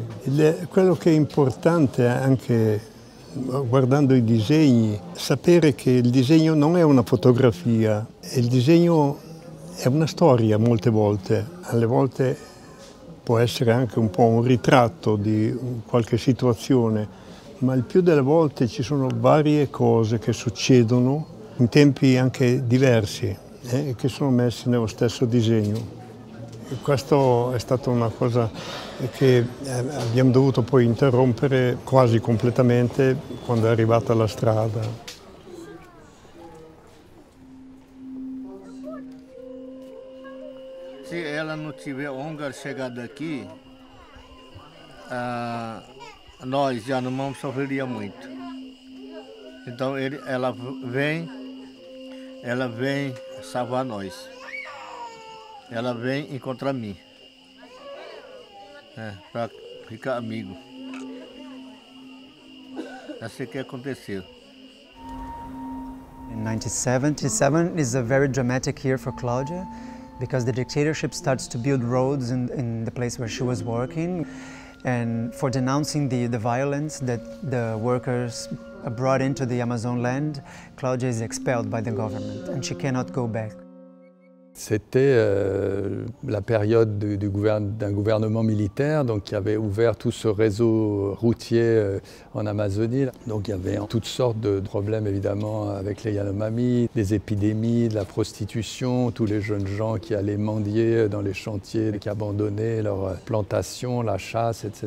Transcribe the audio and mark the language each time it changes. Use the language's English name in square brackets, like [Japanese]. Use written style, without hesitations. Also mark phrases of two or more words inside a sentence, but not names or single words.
[Italian] Ed è quello che è importante anche guardando i disegni, sapere che il disegno non è una fotografia, il disegno è una storia molte volte, alle volte può essere anche un po' un ritratto di qualche situazione, ma il più delle volte ci sono varie cose che succedono in tempi anche diversi e che sono messi nello stesso disegno. E questo è stata una cosa che abbiamo dovuto poi interrompere quasi completamente quando è arrivata la strada. [Portuguese] Se ela não tiver húngaro chegado aqui, nós já não sofreria muito. Então ela vem salvar nós. Ela vem encontrar mim, para ficar amigo. É assim que aconteceu. [English] In 1977 is a very dramatic year for Claudia because the dictatorship starts to build roads in the place where she was working. And for denouncing the violence that the workers brought into the Amazon land, Claudia is expelled by the government and she cannot go back. [French] C'était la période d'un gouvernement militaire donc, qui avait ouvert tout ce réseau routier en Amazonie. Donc il y avait toutes sortes de problèmes évidemment avec les Yanomami, des épidémies, de la prostitution, tous les jeunes gens qui allaient mendier dans les chantiers, qui abandonnaient leurs plantations, la chasse, etc.